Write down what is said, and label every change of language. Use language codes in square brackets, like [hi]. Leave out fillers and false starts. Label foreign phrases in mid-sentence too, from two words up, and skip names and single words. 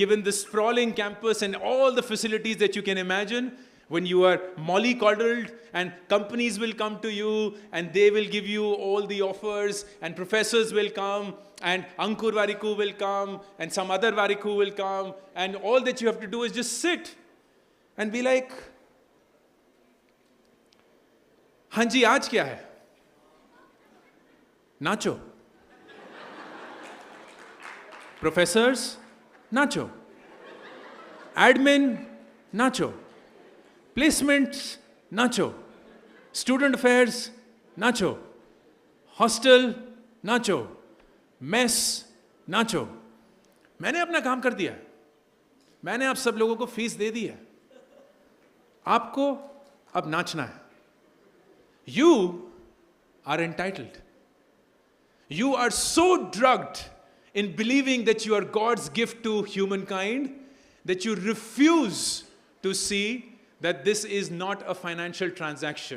[en] given this sprawling campus and all the facilities that you can imagine, when you are mollycoddled and companies will come to you and they will give you all the offers and professors will come and Ankur Warikoo will come and some other Warikoo will come and all that you have to do is just sit and be like, [hi] हाँ जी आज क्या है? नाचो. Professors, nacho. Admin, nacho. Placements, nacho. [en] Student affairs, [hi] nacho. Hostel, nacho. Mess, nacho. मैंने अपना काम कर दिया. मैंने आप सब लोगों को फीस दे दी है. आपको अब नाचना है. [en] You are entitled. You are so drugged in believing that you are God's gift to humankind that you refuse to see that this is not a financial transaction.